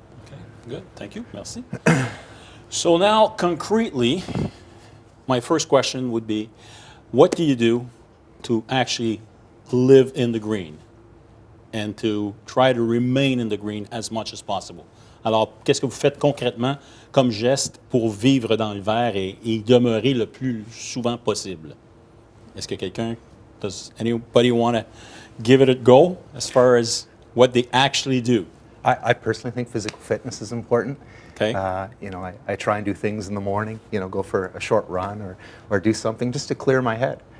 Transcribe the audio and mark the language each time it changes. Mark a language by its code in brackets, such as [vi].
[en] Okay, good. Thank you. Merci. So now, concretely, my first question would be, what do you do to actually live in the green and to try to remain in the green as much as possible? [fr] Alors, qu'est-ce que vous faites concrètement comme geste pour vivre dans le vert et y demeurer le plus souvent possible? Est-ce que [en] does anybody want to give it a go as far as what they actually do? I personally think physical fitness is important. Okay. I try and do things in the morning, go for a short run or do something just to clear my head.